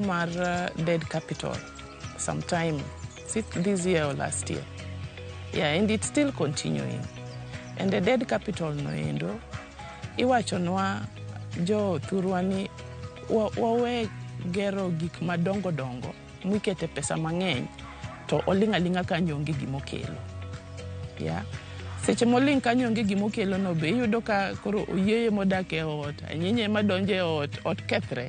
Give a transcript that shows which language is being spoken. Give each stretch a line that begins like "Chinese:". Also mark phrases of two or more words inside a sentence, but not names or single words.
English: mar dead capital sometime this year or last year. Yeah, and it's still continuing. And the dead capital
Luo (Kenya and Tanzania): no endo, iwachonwa jo thurwa ni wawe gero gik madongo dongo, mwikete pesa mang'eny, to olinga kanyo onge gimokelo. Yeah. Seche moling kanyo onge gimokelo no be iyudo ka koro oyeye modak e ot, anyinye madonje e ot kethre.